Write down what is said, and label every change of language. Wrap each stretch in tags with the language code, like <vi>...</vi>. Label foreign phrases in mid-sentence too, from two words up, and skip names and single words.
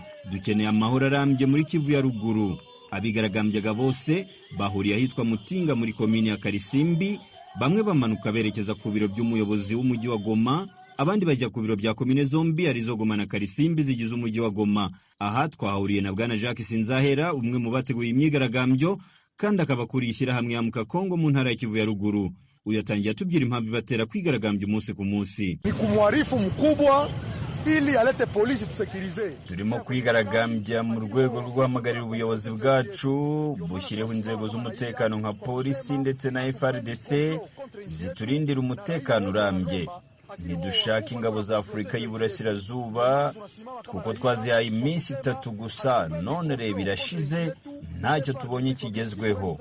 <rw>Dukeneye amahoro arambye muri Kivu ya Ruguru. Abigaragambyaga bose bahuriye ahitwa Mutinga muri komini ya Karisimbi, bamwe bamanuka berekeza ku biro by'umuyobozi w'umujyi wa Goma, abandi bajya ku biro bya komine zombi arizo Goma na Karisimbi zigize umujyi wa Goma. Aha twahuriye na bwana Jacques Sinzahera, umwe mu bateguye imyigaragambyo kandi akaba kuri ishyirahamwe ya Amka Kongo mu ntara ya Kivu ya Ruguru. Uyatangiye atubwira impamvu batera kwigaragambya umunsi ku munsi.</rw> <sw>Ni kumwarifu mkubwa ili alete polisi tusekirize.</sw> <rw>Turimo kwigaragambya mu rwego rwo guhamagarira ubuyobozi bwacu bushyireho inzego z'umutekano nka polisi ndetse na FARDC ziturindira umutekano urambye. Ntidushaka ingabo za Afurika y'Iburasirazuba kuko twazihaye iminsi 3 gusa, none reba irashize ntacyo tubonye kigezweho.</rw>